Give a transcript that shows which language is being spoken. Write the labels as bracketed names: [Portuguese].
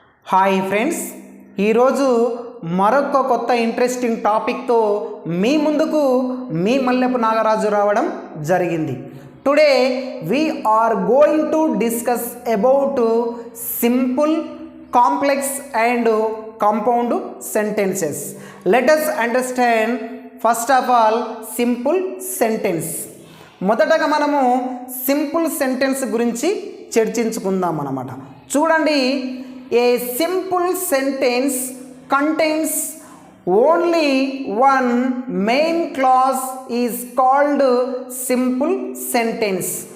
[Telugu] Hi friends, ఈరోజు మరొక కొత్త ఇంట్రెస్టింగ్ టాపిక్తో మీ ముందుకు మీ మల్లెపు నాగరాజు రావడం జరిగింది. [English] Today we are going to discuss about simple, complex and compound sentences. Let us understand first of all simple sentence. [Telugu] మొదటగా మనము సింపుల్ సెంటెన్స్ గురించి చర్చించుకుందాం అన్నమాట. [English] చూడండి, a simple sentence contains only one main clause is called simple sentence.